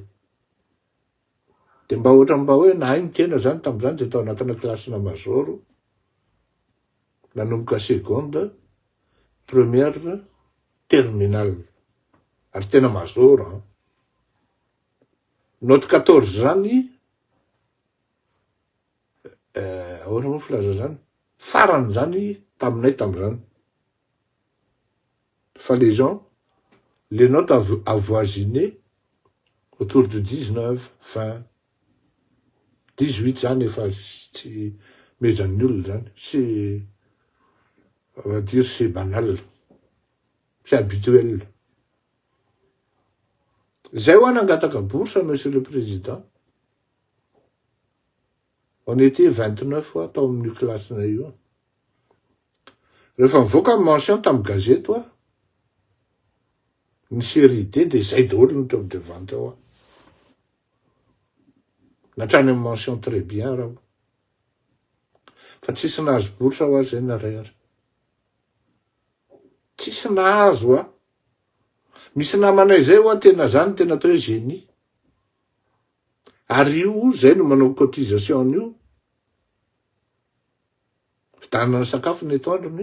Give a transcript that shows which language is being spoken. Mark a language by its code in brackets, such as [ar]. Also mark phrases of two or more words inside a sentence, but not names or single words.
[mg] De mba hoe nahay ny tena zany tam'izany de tao anatina klasina mazoro, nanomboka seconde, première, terminale. Ary tena mazoro. Note 14 zany, ahoana moa filaza zany, farany zany taminay tam'izany. [fr] Fa les gens, les notes avoisinées autour de 19, 20, 18 [mg] zany efa tsy mezan'ny olona zany. [fr] C'est, on va dire, c'est banal. C'est habituel. [mg] Zay ho nangataka bourse, [fr] monsieur le président. On était 29 fois [mg] tao amin'io classe-na io. Rehefa mivoaka ny mention tamin'ny gazety oa, ny série D de zay daholo ny teo amin'ny devant ao. Natrany amin'ny [fr] mention très bien [mg] raha. Fa tsisy nahazo bourse ho azy zay naray ary. Tsisy nahazo a. Misy namanay zay hoa tena zany tena atao hoe génie. Ary io, zay no manao cotisation io. Fitanana sakafo ny atoandrony.